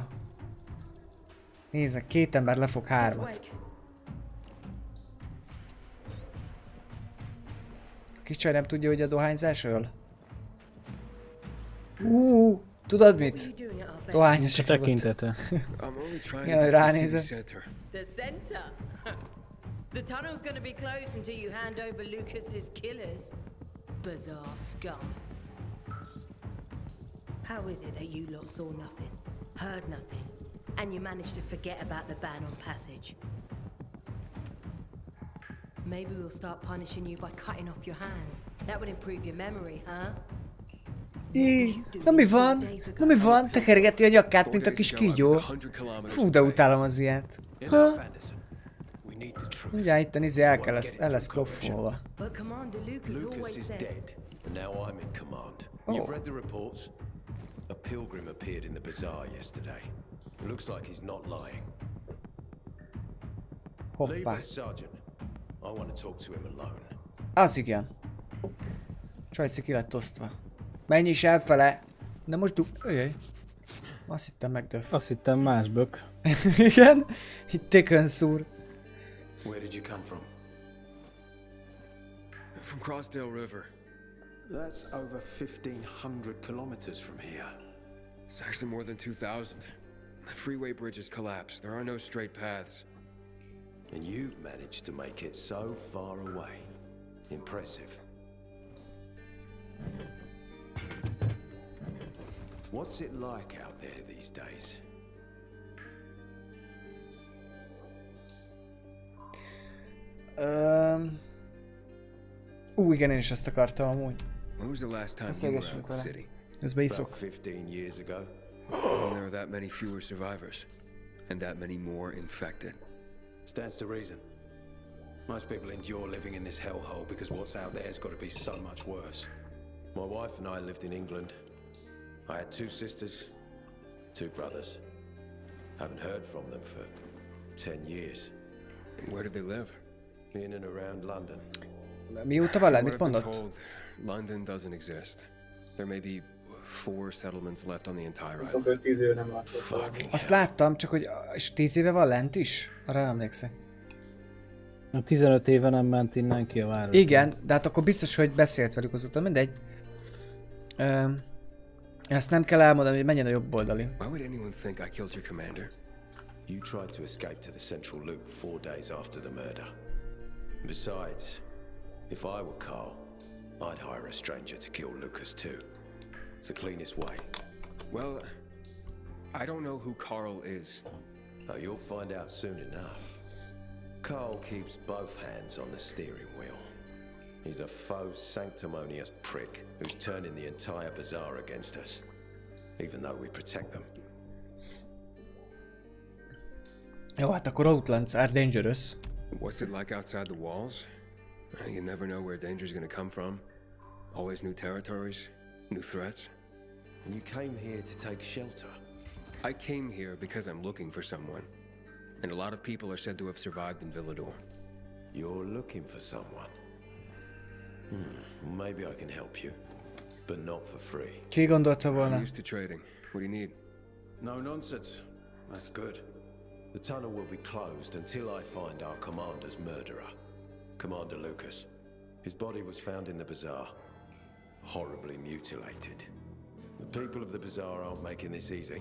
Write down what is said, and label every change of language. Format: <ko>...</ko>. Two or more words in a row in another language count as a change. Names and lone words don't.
<hu>Nézzek, 2 ember lefog 3-at. Kis csaj nem tudja, hogy a dohányzásról? Tudod mit? Dohányos a tekintete. Igen, ránézem.</hu> <en>The center. The tunnel's gonna be closed until you hand over Lucas's killers. Bizarre scum. How is it that you lot saw nothing, heard nothing, and you managed to forget about the ban on passage? Maybe we'll start punishing you by cutting off your hands. That would improve your memory, huh?</en> <hu>Na mi van? Na mi van? Tekergeti a nyakát, mint a kis kígyó. Fú, de utálom az ilyet. Ha?</hu> <en>need the truth.</en> <hu>Mindjárt itten izé el lesz kloffolva.</hu> <en>But Commander Lucas Lucas always is said... dead, and now I'm in command. Oh. You've read the reports? A pilgrim appeared in the bazaar yesterday. Looks like he's not lying. Leave</en> <hu>Hoppá.</hu> <en>us, Sergeant. I want to talk to him alone.</en> <hu>Az igen. Csajci ki lett osztva. Menj is elfele! De most Öjjj. Azt hittem megdöf. Azt hittem más bök. Igen? Itt tökön szúr.</hu> <en>Where did you come from? From Crossdale River. That's over 1,500 kilometers from here. It's actually more than 2,000. The freeway bridges collapsed. There are no straight paths. And you've managed to make it so far away. Impressive. What's it like out there these days?</en> <hu>Igen, én is ezt akartam amúgy.</hu> <en>When was the last time you were out of the city?</en> <hu>Közben</hu> <en>About</en> <hu>iszok.</hu> <en>15 years ago. And there are that many fewer survivors. And that many more infected. Stands to reason. Most people endure living in this hellhole because what's out there has got to be so much worse. My wife and I lived in England. I had 2 sisters, 2 brothers. Haven't heard from them for 10 years. And where do they live? In and around London.</en> <hu>Mióta veled? Mit</hu> <en>From what I've been</en> <hu>mondott?</hu> <en>told, London doesn't exist. There may be 4 settlements left on the entire island.</en> <hu>Viszont ő 10 éve nem látott</hu> <en>Fucking</en> <hu>valami. Azt láttam, csak hogy és 10 éve van lent is? Arra nem emlékszek. 15 éve nem ment innen ki a város. Igen, de hát akkor biztos, hogy beszélt velük azóta, mindegy. Ezt nem kell elmondani, hogy menjen a jobb oldali.</hu> <en>Why would anyone think I killed your commander? You tried to escape to the central loop 4 days after the murder. Besides, if I were Carl, I'd hire a stranger to kill Lucas too. It's the cleanest way. Well, I don't know who Carl is. Oh, you'll find out soon enough. Carl keeps both hands on the steering wheel. He's a faux sanctimonious prick who's turning the entire bazaar against us, even though we protect them.</en> <hu>Jó, hát akkor</hu> <en>Outlands are dangerous. What's it like outside the walls? You never know where danger's gonna come from. Always new territories, new threats. And you came here to take shelter. I came here because I'm looking for someone. And a lot of people are said to have survived in Villador. You're looking for someone. Maybe I can help you, but not for free.</en> <hu>Ki gondolta</hu> <en>I'm</en> <hu>volna?</hu> <en>used to trading. What do you need? No nonsense. That's good. The tunnel will be closed until I find our commander's murderer, Commander Lucas. His body was found in the bazaar, horribly mutilated. The people of the bazaar aren't making this easy.</en>